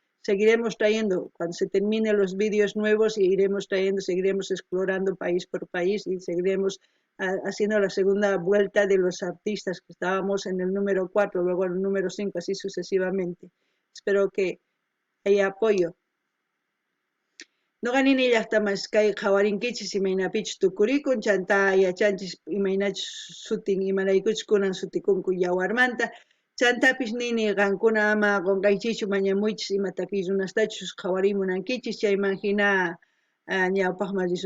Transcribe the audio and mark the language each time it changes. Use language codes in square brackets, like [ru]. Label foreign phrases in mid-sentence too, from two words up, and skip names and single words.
[es] Seguiremos trayendo, cuando se terminen los vídeos nuevos, iremos trayendo, seguiremos explorando país por país y seguiremos haciendo la segunda vuelta de los artistas, que estábamos en el número 4, luego en el número 5, así sucesivamente. Espero que haya apoyo. [qu] Noqanini llaqtamas kay qhawarinkichis imaynapich tukurikun, chanta yachanchis imaynachus sutin imaraykuchus kunan sutikunku Yawarmanta. Chantapis nini qankuna ama qunqaychichu mañamuychis imataki runastachus qhawarimunankichis, chayman hina ñawpaqman risun.